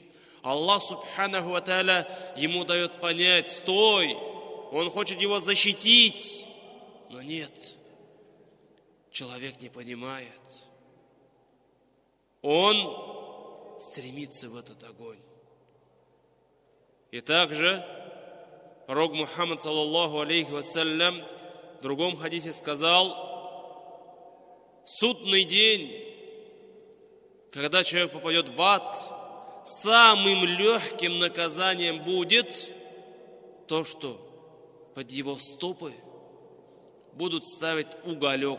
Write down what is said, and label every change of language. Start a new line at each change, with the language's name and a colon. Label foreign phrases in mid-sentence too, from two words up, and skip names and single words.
Russian: Аллах
Arabic: سبحانه وتعالى
Russian: ему дает понять: стой, он хочет его защитить. Но нет, человек не понимает. Он стремится в этот огонь. И также пророк Мухаммад
Arabic: صلى الله عليه وسلم
Russian: в другом хадисе сказал: в судный день, когда человек попадет в ад, самым легким наказанием будет то, что под его стопы будут ставить уголек.